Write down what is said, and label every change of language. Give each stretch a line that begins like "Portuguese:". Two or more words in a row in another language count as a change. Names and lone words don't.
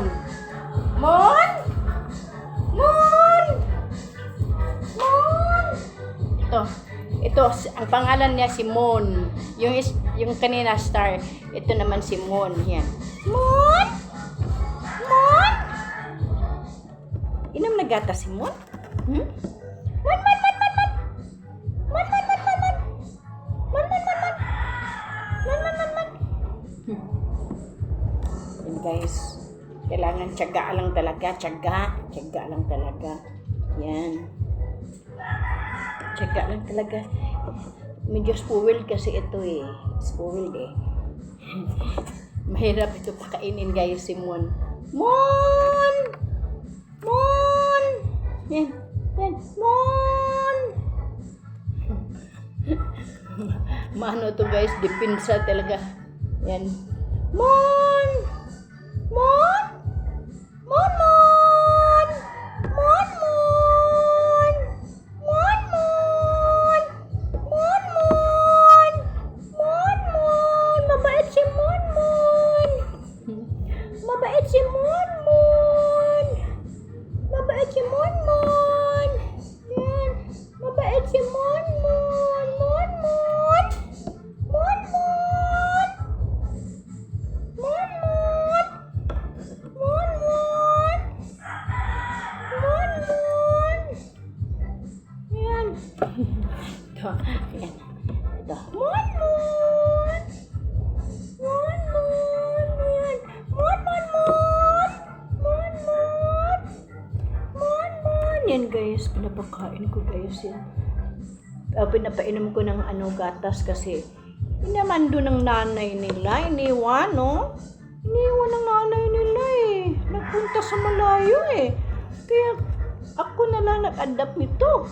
Filipino: Mon! Mon! Mon! Ito, ang pangalan niya si Mon. Yung kanina Star, ito naman si Mon. Yan. Mon! Mon! Inom na gata si Mon? Hmm? Mon, Mon, Mon, Mon, Mon! Mon, Mon, Mon, Mon, Mon! Mon, Mon, Mon, Mon! Mon, Mon, Mon, Mon! Yan guys. Kailangan tiyaga lang talaga. Tiyaga lang talaga. Yan. Tiyaga lang talaga. Medyo spoiled kasi ito eh. Spoiled eh. Mahirap ito pakainin guys si Mon. Mon! Mon! Yan. Yan. Mon! Mano to guys. Dipinsa talaga. Yan. Mon! Mon! Mon! Mon! Mon! Mon! Mon! Mon! Mon! Mon! Mon! Mon! Mabait si Mon! Mon! Mabait si Mon! Mon! Mabait si Mon! Mon! Yan. Mabait si Mon! Mon! Mon! Mon! Mon! Mon! Mon! Mon! Mon! Mon! Mon! Mon! Yan. Ito. Yan. Ito. Mon! Mon! Mon! Mon! Yan. Mon! Mon! Mon! Mon! Mon! Mon! Mon! Yan guys. Pinapakain ko guys yan. Pinapainom ko ng gatas kasi inamando ng nanay nila. Iniwan, no? Iniwan ng nanay nila eh. Nagpunta sa malayo eh. Kaya ako na lang nag-adapt nito.